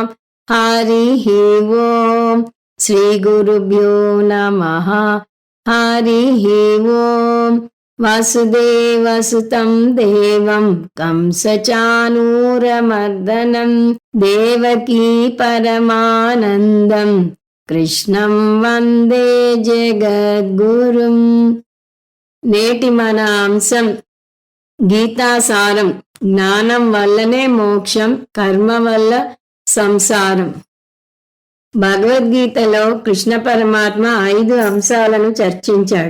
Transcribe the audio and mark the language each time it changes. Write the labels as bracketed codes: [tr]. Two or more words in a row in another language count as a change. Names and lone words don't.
[sa] हरिः ओम् श्रीगुरुभ्यो नमः। हरिः ओम् वसुदेवसुतं देवं कंसचाणूरमर्दनं देवकी परमानन्दं कृष्णं వందే జగద్గురుం. [te] నేటి మన అంశం గీతాసారం. జ్ఞానం వల్లనే మోక్షం, కర్మ వల్ల సంసారం. భగవద్గీతలో కృష్ణ పరమాత్మ 5 అంశాలను చర్చించాడు.